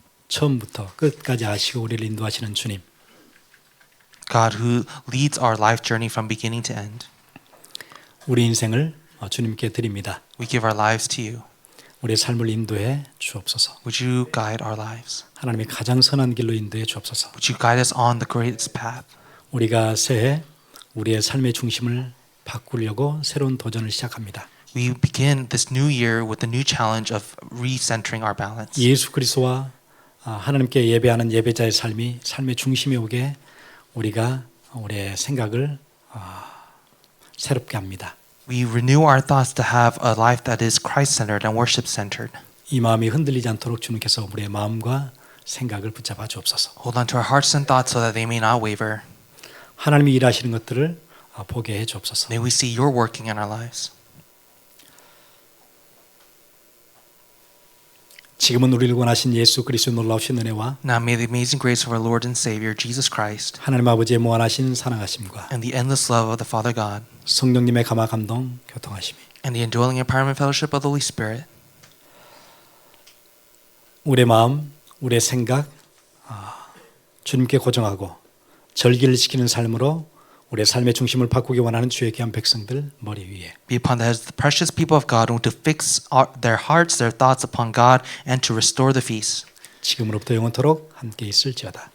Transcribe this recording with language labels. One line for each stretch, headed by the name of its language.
Korean: 처음부터 끝까지 아시고 우리를 인도하시는 주님,
English: God who leads our life journey from beginning to end.
Korean: 우리 인생을 주님께 드립니다.
English: We give our lives to you.
Korean: 우리의 삶을 인도해 주옵소서.
English: Would you guide our lives?
Korean: 하나님의 가장 선한 길로 인도해 주옵소서.
English: Would you guide us on the greatest path?
Korean: 우리가 새해 우리의 삶의 중심을 바꾸려고 새로운 도전을 시작합니다.
English: We begin this new year with the new challenge of recentering our balance.
Korean: 예수 그리스도와 하나님께 예배하는 예배자의 삶이 삶의 중심에 오게 우리가 우리의 생각을 새롭게 합니다.
English: We renew our thoughts to have a life that is Christ-centered and worship-centered.
Korean: 이 마음이 흔들리지 않도록 주님께서 우리의 마음과 생각을 붙잡아 주옵소서.
English: Hold on to our hearts and thoughts so that they may not waver.
Korean: 하나님이 일하시는 것들을 보게 해 주옵소서.
English: May we see your working in our lives.
Korean: 지금은 우리를 원하신 예수 그리스도의 놀라우신 은혜와
English: Now may the amazing grace of our Lord and Savior Jesus Christ
Korean: 하나님 아버지의 무한하신 사랑하심과
English: and the endless love of the Father God
Korean: 성령님의 감화 감동 교통하심이
English: and the indwelling empowerment fellowship of the Holy Spirit
Korean: 우리의 마음, 우리의 생각 주님께 고정하고 절기를 지키는 삶으로 우리의 삶의 중심을 바꾸기 원하는 주의 귀한 백성들 머리 위에
English: be upon the heads of the precious people of God who want to fix their hearts, their thoughts upon God and to restore the feast.
Korean: 지금으로부터 영원토록 함께 있을지어다.